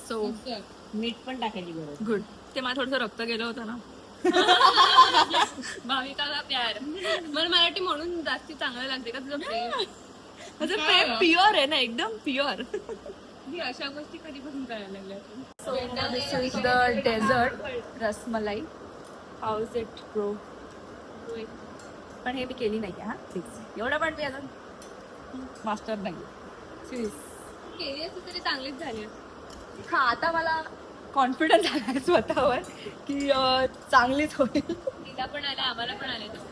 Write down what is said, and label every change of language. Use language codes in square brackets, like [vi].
[mr] So मीठ पण टाकायची गरज. [en] Good. [mr] ते मला थोडंसं रक्त गेलं होतं ना. भाविकाला प्यार. मला मराठी म्हणून जास्ती चांगलं लागते का तुझं प्रेम. माझं प्रेम प्युअर आहे ना, एकदम प्युअर. ही अशा गोष्टी कधीपासून करायला लागल्या. [en] So this is the dessert, rasmalai. How is it, bro? [mr] पण हे मी केली नाही हा प्लीज. एवढं पण मी अजून मास्टर नाही. [en] Serious. [mr] केली असती तरी चांगलीच झाली. हा, आता मला कॉन्फिडन्स आहे स्वतःवर की चांगलीच होईल. तिला पण आले, आम्हाला पण आले.